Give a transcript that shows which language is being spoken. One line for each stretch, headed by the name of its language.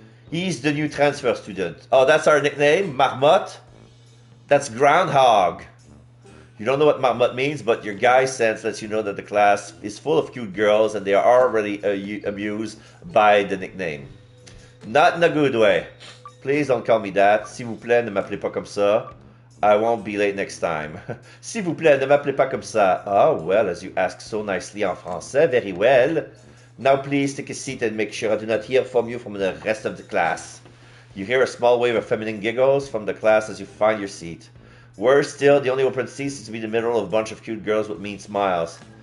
English: He's the new transfer student. Oh, that's our nickname? Marmotte? That's groundhog. You don't know what Marmotte means, but your guy sense lets you know that the class is full of cute girls and they are already amused by the nickname. Not in a good way. Please don't call me that.
French: S'il vous plaît, ne m'appelez pas comme ça.
English: I won't be late next time.
French: S'il vous plaît, ne m'appelez pas comme ça.
English: Oh, well, as you ask so nicely
French: en français,
English: very well. Now please take a seat and make sure I do not hear from you from the rest of the class. You hear a small wave of feminine giggles from the class as you find your seat. Worse still, the only open seat seems to be the middle of a bunch of cute girls with mean smiles.